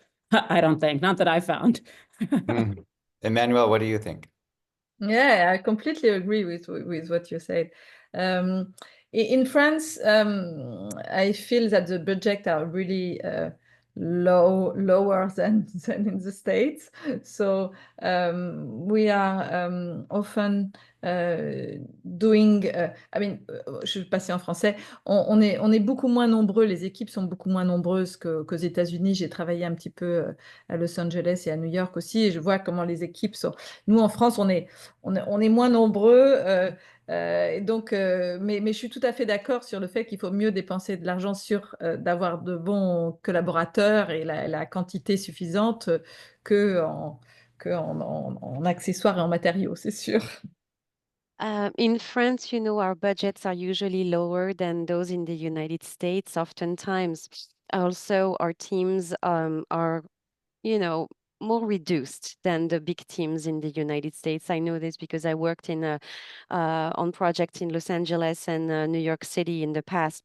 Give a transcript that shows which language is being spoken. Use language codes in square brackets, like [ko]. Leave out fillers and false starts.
[en] I don't think, not that I found. Emmanuelle, what do you think? Yeah, I completely agree with what you said. In France, I feel that the budgets are really lower than in the States. So we are often doing, I mean, [fr] je vais passer en français, on est beaucoup moins nombreux, les équipes sont beaucoup moins nombreuses qu'aux États-Unis. J'ai travaillé un petit peu à Los Angeles et à New York aussi, et je vois comment les équipes sont. Nous, en France, on est moins nombreux. Donc, mais je suis tout à fait d'accord sur le fait qu'il faut mieux dépenser de l'argent sur d'avoir de bons collaborateurs et la quantité suffisante que en accessoires et en matériaux, c'est sûr. [en] In France, you know, our budgets are usually lower than those in the United States, oftentimes also our teams are, you know, more reduced than the big teams in the United States. I know this because I worked in on projects in Los Angeles and New York City in the past.